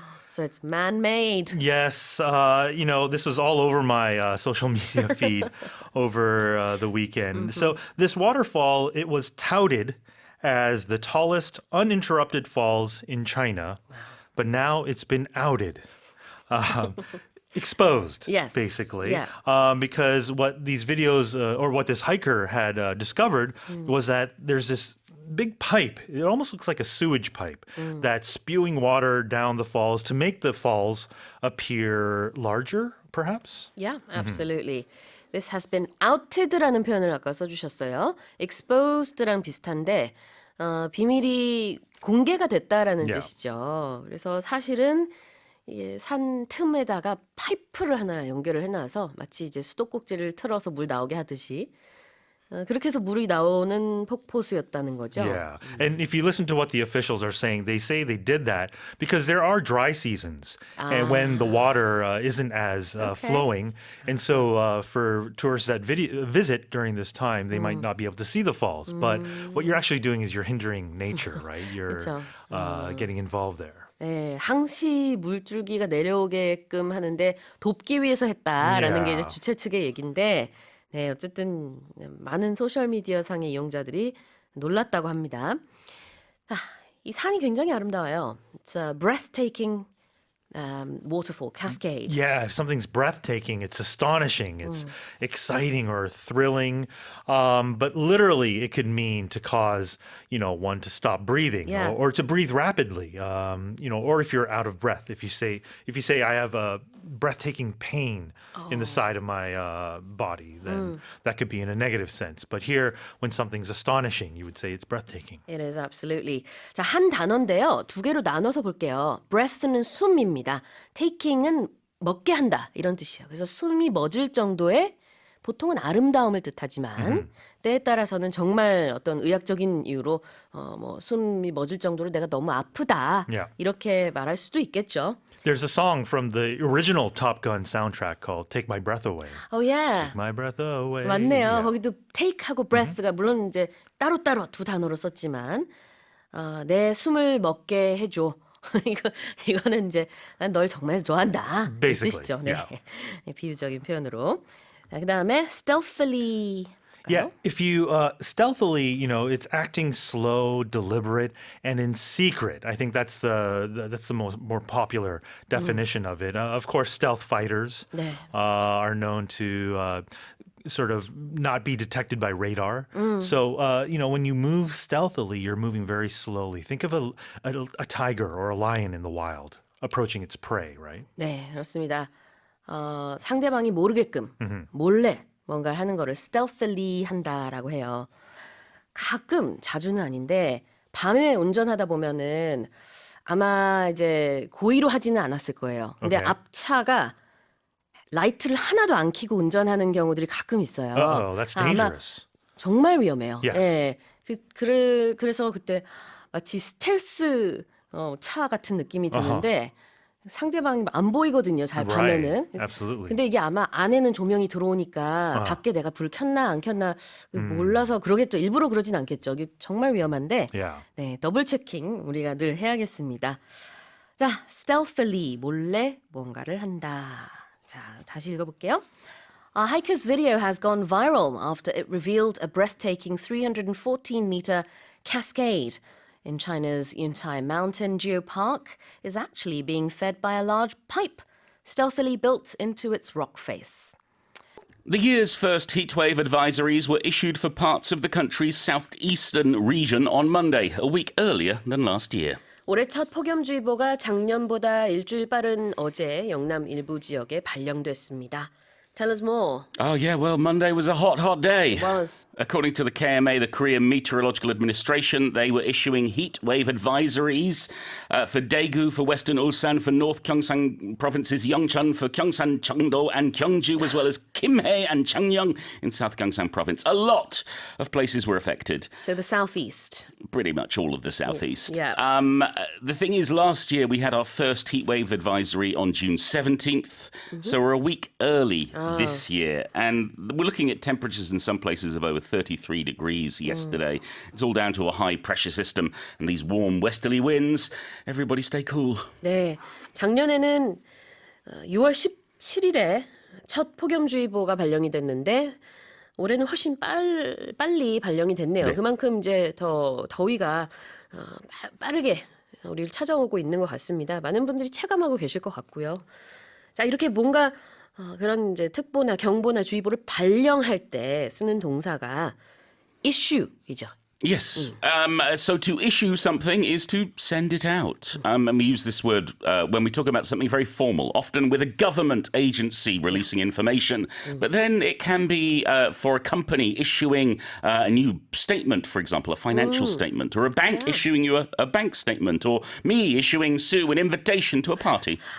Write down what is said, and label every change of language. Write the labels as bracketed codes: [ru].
[en] So it's man-made. Yes, this was all over my social media feed over the weekend. So this waterfall, it was touted as the tallest uninterrupted falls in China, but now it's been outed. Exposed, Yes, basically. yeah. Because what these videos or what this hiker had discovered was that there's this big pipe. It almost looks like a sewage pipe that's spewing water down the falls to make the falls appear larger, perhaps? Yeah, absolutely. This has been outed [ko] 라는 표현을 아까 써주셨어요. exposed랑 비슷한데 비밀이 공개가 됐다라는 [en] Yeah. [ko] 뜻이죠. 그래서 사실은 이게 산 틈에다가 파이프를 하나 연결을 해놔서 마치 이제 수도꼭지를 틀어서 물 나오게 하듯이 그렇게 해서 물이 나오는 폭포수였다는 거죠. [en] Yeah. And if you listen to what the officials are saying, they say they did that because there are dry seasons and when the water isn't as flowing. And so for tourists that visit during this time, they might not be able to see the falls. But what you're actually doing is you're hindering nature, right? You're [ko] 그쵸. [en] getting involved there. [ko] 네, 항시 물줄기가 내려오게끔 하는데 돕기 위해서 했다라는 게 이제 [en] Yeah. [ko] 주최 측의 얘기인데 네, 어쨌든 많은 소셜미디어 상의 이용자들이 놀랐다고 합니다. 이 산이 굉장히 아름다워요. [en] It's a breathtaking waterfall, cascade. Yeah, if something's breathtaking, it's astonishing, it's exciting or thrilling. But literally, it could mean to cause, one to stop breathing Yeah. or to breathe rapidly. Or if you're out of breath, if you say I have a breathtaking pain in the side of my body, then that could be in a negative sense. But here, when something's astonishing, you would say it's breathtaking. It is absolutely. [ko] 자, 한 단어인데요. 두 개로 나눠서 볼게요. breath는 숨입니다. taking은 먹게 한다 이런 뜻이에요. 그래서 숨이 멎을 정도의 보통은 아름다움을 뜻하지만 때에 따라서는 정말 어떤 의학적인 이유로 숨이 멎을 정도로 내가 너무 아프다 [en] Yeah. [ko] 이렇게 말할 수도 있겠죠. [en] There's a song from the original Top Gun soundtrack called "Take My Breath Away." Oh yeah. My breath away. [ko] 맞네요. [en] Yeah. [ko] 거기도 take하고 breath가 물론 이제 따로따로 두 단어로 썼지만 내 숨을 먹게 해줘. 이거는 이제 난 널 정말 좋아한다. 이 [en] Basically, [ko] 뜻이죠. 네. [en] yeah. [ko] 비유적인 표현으로. 자, 그다음에 stealthily. [en] Yeah, if you stealthily, it's acting slow, deliberate, and in secret. I think that's the more popular definition of it. Of course, stealth fighters [ko] 네. [en] are known to sort of not be detected by radar. So, when you move stealthily, you're moving very slowly. Think of a tiger or a lion in the wild approaching its prey, right? [ko] 네, 그렇습니다. 상대방이 모르게끔 몰래 뭔가를 하는 거를 stealthily 한다라고 해요. 가끔, 자주는 아닌데 밤에 운전하다 보면은 아마 이제 고의로 하지는 않았을 거예요. 근데 [en] Okay. [ko] 앞차가 라이트를 하나도 안 켜고 운전하는 경우들이 가끔 있어요. [en] Uh-oh, that's [ko] 아마 [en] dangerous. [ko] 정말 위험해요. [en] Yes. [ko] 예. 그래서 그때 마치 스텔스 차 같은 느낌이 드는데 상대방이 안 보이거든요. 잘 밤에는. [en] Right. Absolutely. [ko] 근데 이게 아마 안에는 조명이 들어오니까 밖에 내가 불 켰나 안 켰나 몰라서 그러겠죠. 일부러 그러진 않겠죠. 이게 정말 위험한데 [en] Yeah. [ko] 네, 더블 체킹 우리가 늘 해야겠습니다. 자, stealthily 몰래 뭔가를 한다. 자, 다시 읽어볼게요. [en] A hiker's video has gone viral after it revealed a breathtaking 314-meter cascade in China's Yuntai Mountain Geopark is actually being fed by a large pipe stealthily built into its rock face. The year's first heatwave advisories were issued for parts of the country's southeastern region on Monday, a week earlier than last year. [ko] 올해 첫 폭염주의보가 작년보다 일주일 빠른 어제 영남 일부 지역에 발령됐습니다. [en] Tell us more. Oh, yeah, well, Monday was a hot, hot day. Was. According to the KMA, the Korean Meteorological Administration, they were issuing heat wave advisories for Daegu, for Western Ulsan, for North Gyeongsang provinces, Yeongchun, for Gyeongsang, Cheongdo, and Gyeongju, as well as Kimhae and Changnyeong in South Gyeongsang province. A lot of places were affected. So the southeast. Pretty much all of the southeast. Yeah. The thing is, last year we had our first heatwave advisory on June 17th, so we're a week early this year. And we're looking at temperatures in some places of over 33 degrees yesterday. It's all down to a high pressure system and these warm westerly winds. Everybody stay cool. [ko] 네, 작년에는 6월 17일에 첫 폭염주의보가 발령이 됐는데 올해는 훨씬 빨리 발령이 됐네요. 네. 그만큼 이제 더 더위가 빠르게 우리를 찾아오고 있는 것 같습니다. 많은 분들이 체감하고 계실 것 같고요. 자, 이렇게 뭔가 그런 이제 특보나 경보나 주의보를 발령할 때 쓰는 동사가 issue이죠. [en] Yes. So to issue something is to send it out. And we use this word when we talk about something very formal, often with a government agency releasing information. But then it can be for a company issuing a new statement, for example, a financial statement, or a bank issuing you a bank statement, or me issuing Sue an invitation to a party.